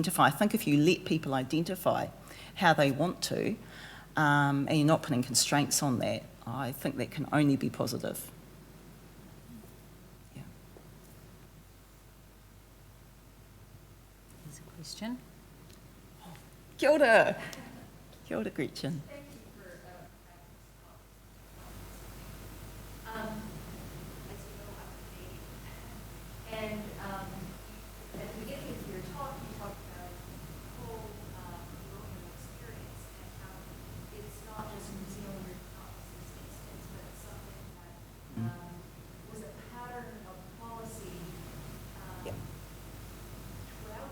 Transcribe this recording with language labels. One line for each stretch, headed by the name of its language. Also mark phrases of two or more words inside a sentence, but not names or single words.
English: I think if you let people identify how they want to, and you're not putting constraints on that, I think that can only be positive. Yeah. Here's a question.
Māori: Kia ora. Kia ora, Gretchen.
English: Thank you for as you know, I'm Canadian. And at the beginning of your talk, you talked about the whole colonial experience and how it's not just New Zealand or this instance, but something that was a pattern of policy throughout.